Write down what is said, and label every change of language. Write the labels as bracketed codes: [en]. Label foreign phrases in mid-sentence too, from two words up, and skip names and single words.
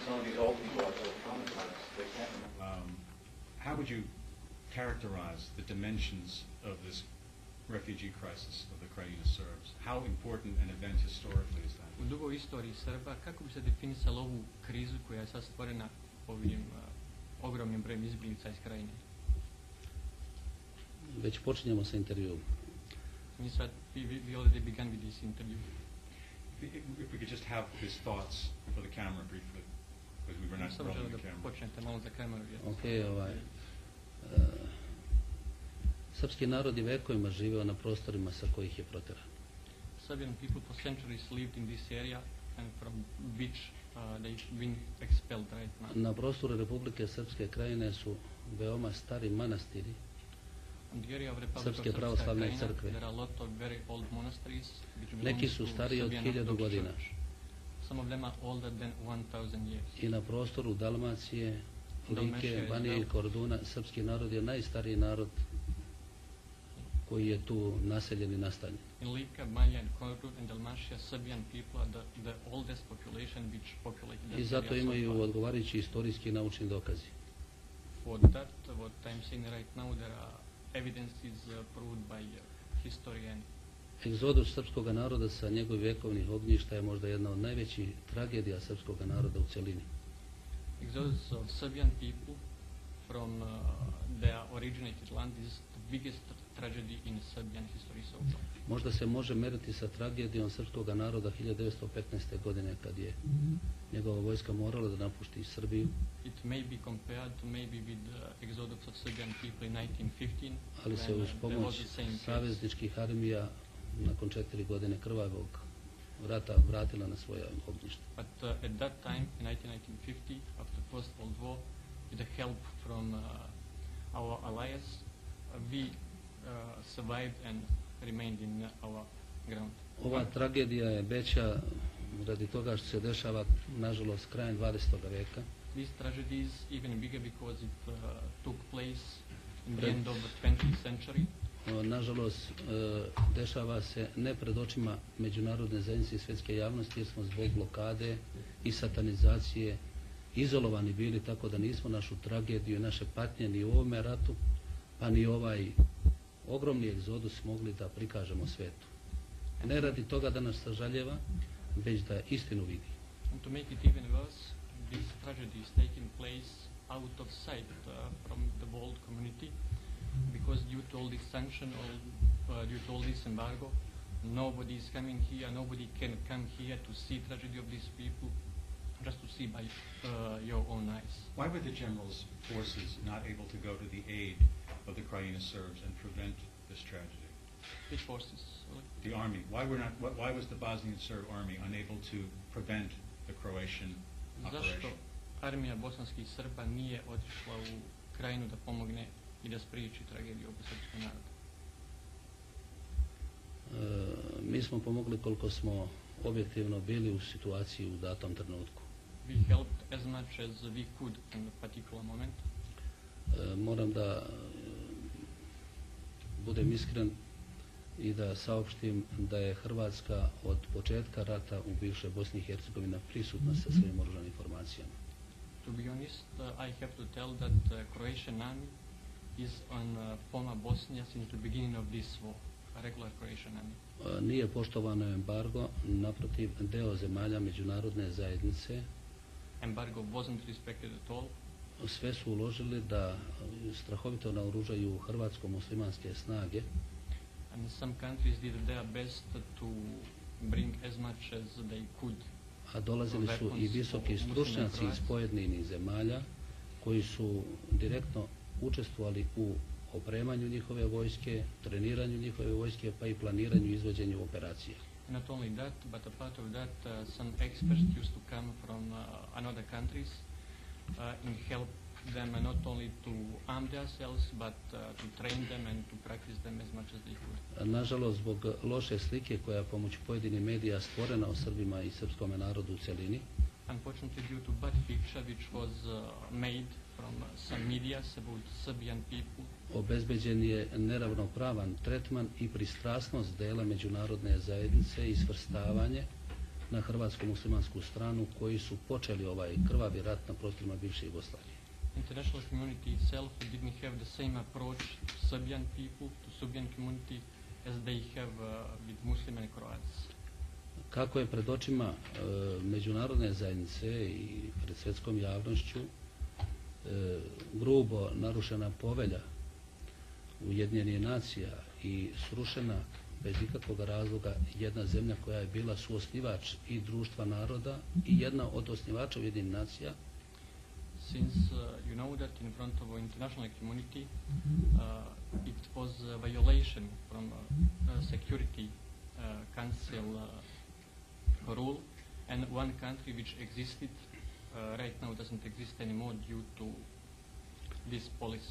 [en] these old people are so traumatized, they can't remember. How would you characterize the dimensions of this refugee crisis of the Krajina Serbs? How important an event historically is that? [sr] U dugoj istoriji Srba, kako bi se definisalo ovu krizu koja je sad stvorena ovim ogromnim brojem izbjeglica iz Krajine? Već počinjemo sa intervjuom. [en] We already began with this interview. If we could just have his thoughts for the camera briefly, because we were not rolling the camera. [sr] Počnete malo za kameru. Srpski narod je vekovima živeo na prostorima sa kojih je proteran. [en] Serbian people for centuries lived in this area and from which they've been expelled right now. [sr] Na prostoru Republike Srpske Krajine su veoma stari manastiri Srpske pravoslavne crkve. Neki su stariji od 1000 godina. I na prostoru Dalmacije, Like, Banije i Korduna srpski narod je najstariji narod koji je tu naseljen i nastanjen. [en] In Lika, Banja and Kordun and Dalmatia, Serbian people are the oldest population which populated that area. [sr] I zato imaju odgovarajući istorijski i naučni dokazi. [en] For that, what I'm saying right now, there are evidences proved by history and [sr] Egzodus srpskog naroda sa njegovih vekovnih ognjišta je možda jedna od najvećih tragedija srpskog naroda u celini. [en] Exodus of Serbian people from their originated land is the biggest tragedy in Serbian history so far. [sr] Možda se može meriti sa tragedijom srpskog naroda 1915. godine kad je njegova vojska morala da napusti Srbiju. [en] It may be compared to maybe with the exodus of Serbian people in 1915. [sr] Ali se uz pomoć savezničkih armija nakon 4 godine krvavog rata vratila na svoja ognjišta. [en] But at that time, in 1950, after First World War, with the help from our allies, we survived and remained in our ground. [sr] Ova tragedija je veća radi toga što se dešava, nažalost, krajem 20. veka. [en] This tragedy is even bigger because it took place in the end of the 20th century. [sr] Nažalost, dešava se ne pred očima međunarodne zajednice i svjetske javnosti jer smo zbog blokade i satanizacije izolovani bili, tako da nismo našu tragediju i naše patnje ni u ovome ratu, pa ni ovaj ogromni egzodus mogli da prikažemo svetu. Ne radi toga da nas sažaljeva, već da istinu vidi. [en] And to make it even worse, this tragedy is taking place out of sight from the world community, because due to all this sanction or due to all this embargo, nobody is coming here, nobody can come here to see tragedy of these people, just to see by your own eyes. Why were the general's forces not able to go to the aid of the Krajina Serbs and prevent this tragedy? Which forces? The army. Why was the Bosnian Serb army unable to prevent the Croatian operation? [sr] Zašto armija bosanskih Srba nije otišla u Krajinu da pomogne i da spriječi tragediju oko srpskog naroda? Mi smo pomogli koliko smo objektivno bili u situaciji u datom trenutku. [en] We helped as much as we could in a particular moment. [sr] Moram da budem iskren i da saopštim da je Hrvatska od početka rata u bivšoj Bosni i Hercegovini prisutna sa svojim oružanim formacijama. [en] To be honest, I have to tell that Croatian army is on former Bosnia since the beginning of this war, a regular Croatian army. [sr] Nije poštovano embargo, naprotiv deo zemalja međunarodne zajednice. [en] Embargo wasn't respected at all. [sr] Sve su uložili da strahovito naoružaju hrvatsko-muslimanske snage. [en] And some countries did their best to bring as much as they could. [sr] A dolazili su i visoki stručnjaci iz pojedinih zemalja koji su direktno učestvovali u opremanju njihove vojske, treniranju njihove vojske, pa i planiranju i izvođenju operacija. [en] Not only that, but apart of that, some experts used to come from another countries and help them not only to arm themselves, but to train them and to practice them as much as they could. [sr] Nažalost, zbog loše slike koja je pomoću pojedinih medija stvorena o Srbima i srpskom narodu u celini, [en] unfortunately, due to bad picture which was made from some medias about Serbian people, [sr] obezbeđen je neravnopravan tretman i pristrasnost dela međunarodne zajednice i svrstavanje na hrvatsko-muslimansku stranu koji su počeli ovaj krvavi rat na prostorima bivše Jugoslavije. [en] International community itself didn't have the same approach to Serbian people, to Serbian community, as they have with Muslim and Croats. [sr] Kako je pred očima međunarodne zajednice i pred svjetskom javnošću grubo narušena povelja Ujedinjenih nacija i srušena bez ikakvog razloga jedna zemlja koja je bila suosnivač i društva naroda i jedna od osnivača Ujedinjenih nacija. [en] Since you know that in front of our international community, it was a violation from Security Council rule, and one country which existed right now doesn't exist anymore due to this policy.